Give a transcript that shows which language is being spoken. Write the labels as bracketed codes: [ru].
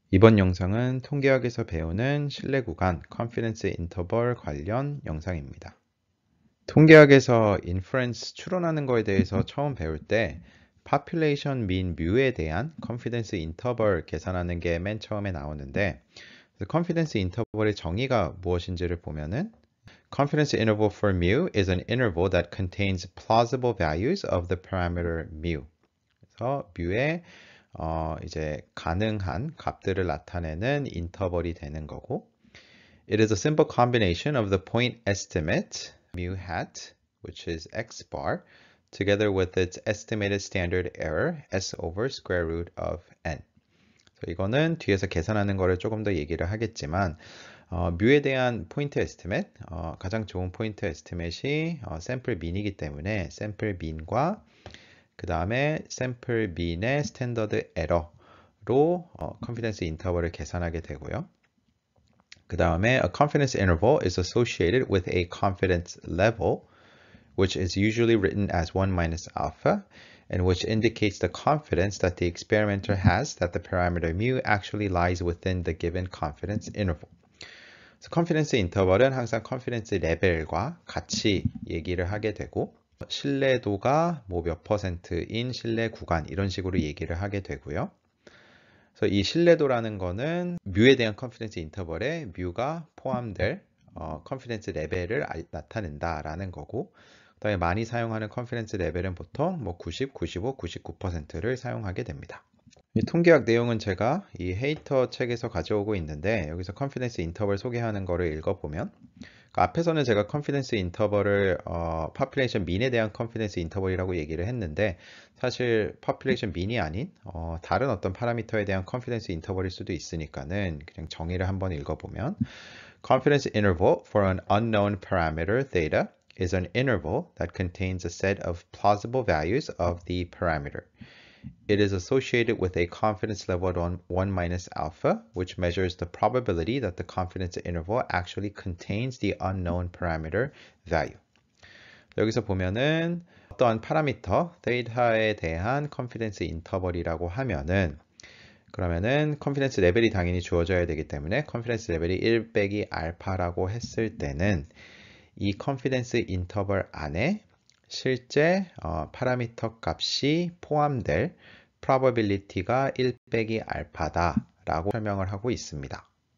[ko] 이번 영상은 통계학에서 배우는 신뢰 구간, confidence interval 관련 영상입니다. 통계학에서 inference 추론하는 거에 대해서 처음 배울 때 population mean mu에 대한 [en] confidence interval 계산하는 게 맨 처음에 나오는데 confidence interval의 정의가 무엇인지를 보면은 confidence interval for mu is an interval that contains plausible values of the parameter mu. [ko] 그래서 mu의 이제 가능한 값들을 나타내는 인터벌이 되는 거고, [en] it is a simple combination of the point estimate mu hat, which is x bar, together with its estimated standard error s over square root of n. [ko] 이거는 뒤에서 계산하는 거를 조금 더 얘기를 하겠지만, 뮤에 대한 포인트 에스티메이트, 가장 좋은 포인트 에스티메이트이 샘플 민이기 때문에 샘플 민과 그 다음에 샘플 민의 스탠더드 에러로 컨피던스 인터벌을 계산하게 되고요. 그 다음에 [en] a confidence interval is associated with a confidence level, which is usually written as 1 minus alpha, and which indicates the confidence that the experimenter has that the parameter mu actually lies within the given confidence interval. [ko] 그래서 confidence interval은 항상 confidence 레벨과 같이 얘기를 하게 되고, 신뢰도가 뭐 몇 %인 신뢰 구간 이런 식으로 얘기를 하게 되고요. 그래서 이 신뢰도라는 거는 뮤에 대한 컨피던스 인터벌에 뮤가 포함될 컨피던스 레벨을 나타낸다라는 거고, 그다음에 많이 사용하는 컨피던스 레벨은 보통 뭐 90, 95, 99%를 사용하게 됩니다. 이 통계학 내용은 제가 이 헤이터 책에서 가져오고 있는데, 여기서 컨피던스 인터벌 소개하는 거를 읽어보면, 앞에서는 제가 컨피던스 인터벌을 population mean에 대한 컨피던스 인터벌이라고 얘기를 했는데, 사실 population mean이 아닌 다른 어떤 파라미터에 대한 컨피던스 인터벌일 수도 있으니까는 그냥 정의를 한번 읽어보면, [en] confidence interval for an unknown parameter theta is an interval that contains a set of plausible values of the parameter. It is associated with a confidence level at 1 minus alpha, which measures the probability that the confidence interval actually contains the unknown parameter value. [ko] 여기서 보면은 어떠한 파라미터, 데이터에 대한 confidence interval이라고 하면은, 그러면은 confidence 레벨이 당연히 주어져야 되기 때문에 confidence 레벨이 1 빼기 알파라고 했을 때는 이 confidence interval 안에 실제 파라미터 값이 포함될 probability가 1 빼기 알파다 라고 설명을 하고 있습니다.